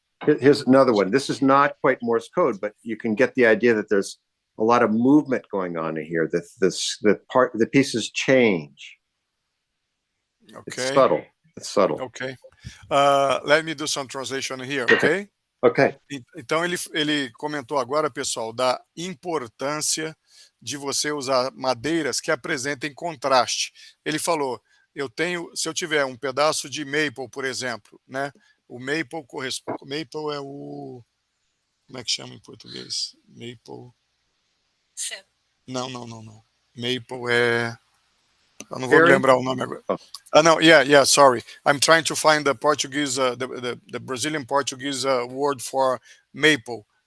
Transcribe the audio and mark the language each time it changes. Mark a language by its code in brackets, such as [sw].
[en] Here's another one. This is not quite Morse code, but you can get the idea that there's a lot of movement going on in here. The pieces change. Okay. It's subtle. It's subtle. Okay. Let me do some translation here, ok? Ok. [pt] Então ele comentou agora, pessoal, da importância de você usar madeiras que apresentem contraste. Ele falou, se eu tiver um pedaço de maple, por exemplo, né? O maple corresponde. Maple é o. Como é que chama em português? Maple. Não. Maple é. Eu não vou me lembrar o nome agora. [en] No, yeah, sorry. I'm trying to find the Portuguese, the Brazilian Portuguese word for maple.